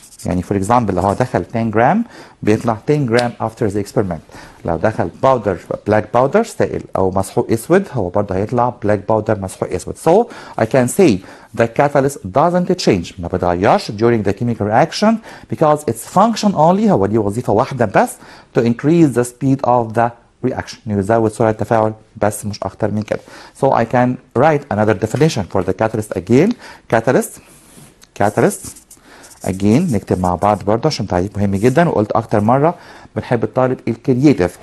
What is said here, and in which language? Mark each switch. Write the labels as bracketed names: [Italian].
[Arabic] يعني [English] for example [Arabic] لو هو دخل 10 جرام بيطلع 10 جرام [English] after the experiment. [Arabic] لو دخل باودر بلاك باودر سائل او مسحوق اسود هو برضه هيطلع بلاك باودر مسحوق اسود. [English] So I can say the catalyst doesn't change، [Arabic] ما بيتغيرش [English] during the chemical reaction because its function only، [Arabic] هو ليه وظيفة واحدة بس [English] to increase the speed of the reaction، [Arabic] يزود سرعة التفاعل بس مش أكتر من كده. [English] So I can write another definition for the catalyst again. Catalyst again [Arabic] نكتب مع بعض برضه عشان تعريف مهم جدا، وقلت أكتر مرة بنحب الطالب الكرييتيف.